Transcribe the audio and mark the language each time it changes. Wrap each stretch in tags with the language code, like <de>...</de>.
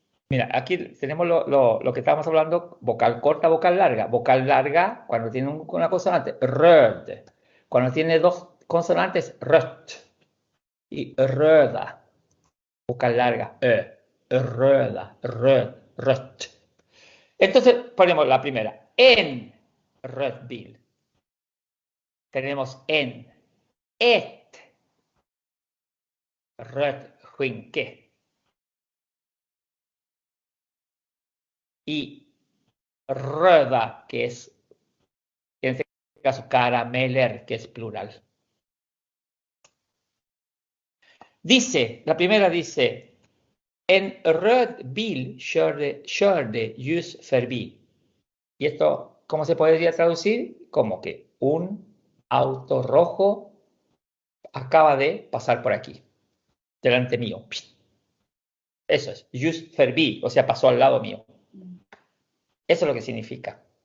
<es>Mira, aquí tenemos lo que estábamos hablando, vocal corta, vocal larga. Vocal larga, cuando tiene una consonante, röd. Cuando tiene dos consonantes, rött. Y röda, vocal larga, röda, rött. Entonces ponemos la primera, en Rödbil. Tenemos en, et, Rödskynke. Y röda, que es, en este caso, carameller, que es plural. Dice, la primera dice,</es> <sv>en Rödbil körde ljus förbi.</sv> <es>Y esto, ¿cómo se podría traducir? Como que un auto rojo acaba de pasar por aquí, delante mío. Eso es,</es> <sv>just förbi,</sv> <es>o sea, pasó al lado mío. Eso es lo que significa.</es>